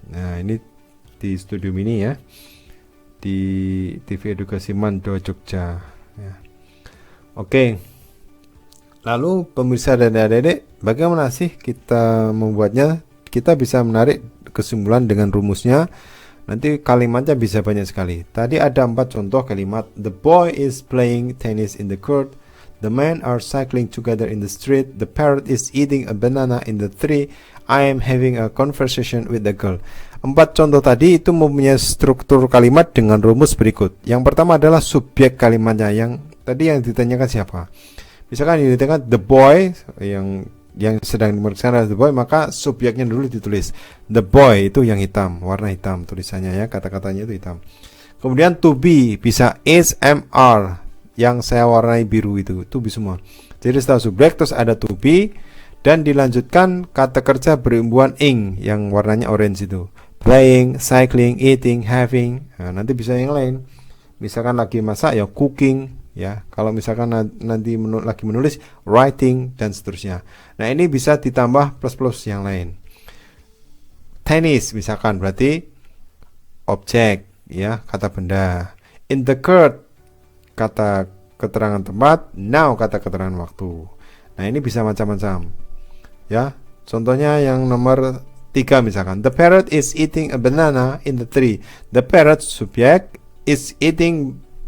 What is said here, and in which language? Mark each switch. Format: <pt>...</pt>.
<id>Nah, ini di studio mini ya, di TV Edukasi Mando Jogja ya. Oke. Lalu pemirsa dan adik-adik, bagaimana sih kita membuatnya? Kita bisa menarik kesimpulan dengan rumusnya. Nanti kalimatnya bisa banyak sekali. Tadi ada 4 contoh kalimat.</id> <en>The boy is playing tennis in the court. The men are cycling together in the street. The parrot is eating a banana in the tree. I am having a conversation with the girl.</en> <id>4 contoh tadi itu mempunyai struktur kalimat dengan rumus berikut. Yang pertama adalah subjek kalimatnya. Yang tadi yang ditanyakan siapa? Misalkan yang ditanyakan the boy, yang sedang dimaksudkan adalah the boy, maka subjeknya dulu ditulis. The boy itu yang hitam, warna hitam tulisannya ya, kata-katanya itu hitam. Kemudian to be bisa is, am, are, yang saya warnai biru itu to be semua. Jadi setelah subjek terus ada to be, dan dilanjutkan kata kerja berhubungan ing yang warnanya orange itu.</id> <en>Playing, cycling, eating, having.</en> <id>Nah, nanti bisa yang lain. Misalkan lagi masak ya cooking ya. Kalau misalkan nanti lagi menulis writing dan seterusnya. Nah, ini bisa ditambah plus-plus yang lain. Tennis misalkan berarti objek ya, kata benda. In the court kata keterangan tempat, now kata keterangan waktu. Nah, ini bisa macam-macam. Ya, contohnya yang nomor 3 misalkan,</id> <en>the parrot is eating a banana in the tree. The parrot</en> <id>subjek,</id> <en>is eating</en>